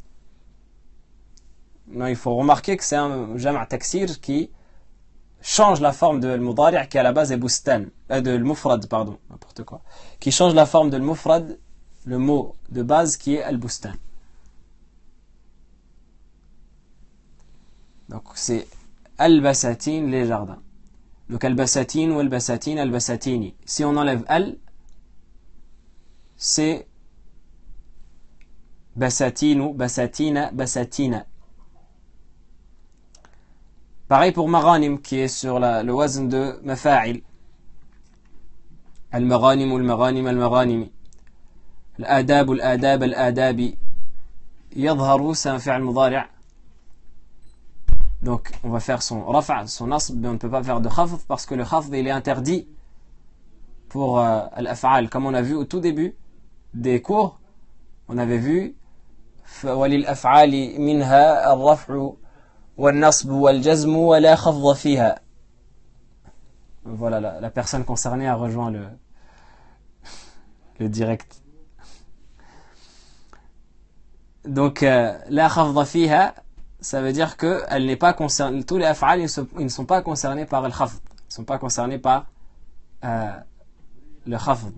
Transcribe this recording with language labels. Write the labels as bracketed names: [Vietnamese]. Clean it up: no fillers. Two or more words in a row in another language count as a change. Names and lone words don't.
[French] Non, il faut remarquer que c'est un [Arabic] جمع تكسير [French] qui change la forme de al-mudari' qui à la base est bustan, de al-mufrad, pardon, n'importe quoi. Qui change la forme de al-mufrad, le mot de base qui est al-bustan. Donc c'est al-basatin, les jardins. [Arabic] Donc al-basatin ou البساتين البساتين. [French] Si on enlève al, c'est [Arabic] بساتين بساتين بساتين. [French] Pareil pour Maghanim qui est sur le wazn de Mafa'il. [Arabic] Al-Maghanim ou المغانم المغانم. Al-Adab ou الآداب الآداب. [French] Yadharu, c'est un [Arabic] فعل مضارع'. [French] Donc on va faire son rafa', son nasb, mais on ne peut pas faire de khafd parce que le khafd il est interdit pour al-af'al. Comme on a vu au tout début des cours, on avait vu [Arabic] وللأفعال منها الرفع والنصب والجزم ولا خفض فيها. [French] Voilà, la personne concernée a rejoint le direct. Donc [Arabic] لا خفض فيها, [French] ça veut dire que elle n'est pas concernée, tous les af'al ils ne sont pas concernés par le khafd, ils ne sont pas concernés par le khafd.